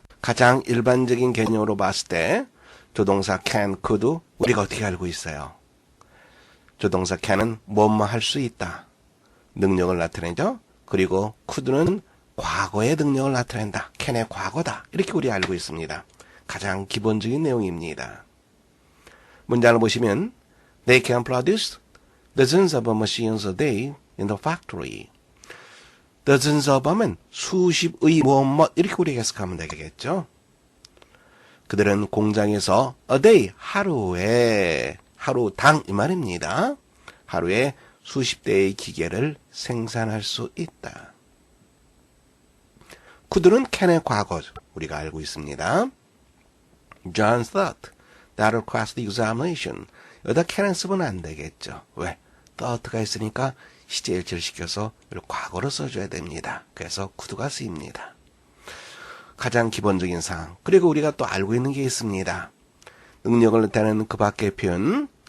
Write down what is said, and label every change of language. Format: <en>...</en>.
<ko>가장 일반적인 개념으로 봤을 때 조동사 can, could 우리가 어떻게 알고 있어요? 조동사 can은 뭐뭐 할 수 있다. 능력을 나타내죠. 그리고 could는 과거의 능력을 나타낸다. can의 과거다. 이렇게 우리 알고 있습니다. 가장 기본적인 내용입니다. 문장을 보시면</ko> <en>They can produce dozens of machines a day in the factory.</en> <ko>dozens of 하면 수십의 뭐뭐 이렇게 우리가 해석하면 되겠죠. 그들은 공장에서 a day 하루에 하루당 이 말입니다. 하루에 수십 대의 기계를 생산할 수 있다. could는 can의 과거 우리가 알고 있습니다.</ko> <en>John thought that will pass the examination.</en> <ko>여기다 can은 쓰면 안 되겠죠. 왜? thought가 있으니까 시제일치를 시켜서 과거로 써줘야 됩니다. 그래서 could가 쓰입니다. 가장 기본적인 사항. 그리고 우리가 또 알고 있는 게 있습니다. 능력을 나타내는 그 밖의 표현.</ko>